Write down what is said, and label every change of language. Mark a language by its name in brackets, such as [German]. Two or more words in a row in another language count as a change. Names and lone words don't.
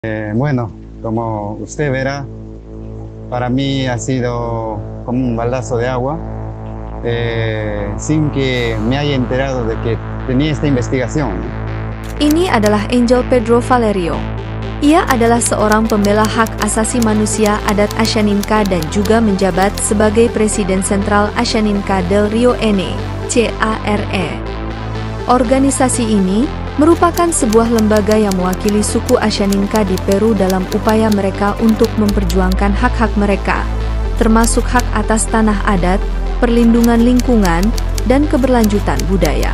[Spanish] Bueno, como usted verá, para mí ha sido como un baldazo de agua, sin que me haya enterado de que tenía esta investigación, ¿no? [Indonesian] Ini adalah Angel Pedro Valerio. Ia adalah seorang pembela hak asasi manusia adat Ashaninka dan juga menjabat sebagai Presiden Sentral Ashaninka del Rio Ene, CARE. Organisasi ini merupakan sebuah lembaga yang mewakili suku Ashaninka di Peru dalam upaya mereka untuk memperjuangkan hak-hak mereka, termasuk hak atas tanah adat, perlindungan lingkungan, dan keberlanjutan budaya.